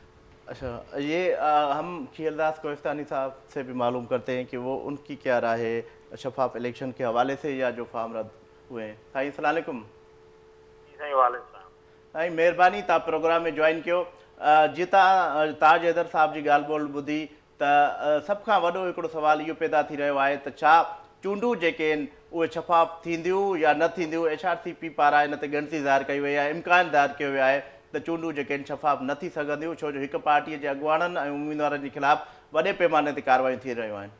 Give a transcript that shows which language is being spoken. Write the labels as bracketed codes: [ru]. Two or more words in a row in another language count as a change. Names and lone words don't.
[ur] اچھا، یہ ہم خیلداس کوہستانی صاحب سے بھی معلوم کرتے ہیں کہ وہ ان کی کیا رائے ہے شفاف الیکشن کے حوالے سے یا جو فارم رد ہوئے ہیں۔ [sd] سائیں [ar] السلام علیکم۔ وعلیکم السلام۔ [sd] سائیں مہربانی تا پروگرام میں جوائن کیو۔ جی تاج حیدر صاحب جی ॻाल्हि ॿोल ॿुधी त सभ खां वॾो हिकिड़ो सुवाल इहो पैदा थी रहियो आहे त छा चूंडूं जेके आहिनि उहे शफ़ाफ़ थींदियूं या न थींदियूं। HRCP पारां हिन ते ॻणिती ज़ाहिर कई वई आहे, इम्कान ज़ाहिर कयो वियो आहे त चूंडूं जेके आहिनि शफ़ाफ़ न थी सघंदियूं, छो जो हिकु पार्टीअ जे अॻुवाणनि ऐं उम्मीदवारनि जे ख़िलाफ़ वॾे पैमाने ते कार्रवायूं थी रहियूं आहिनि।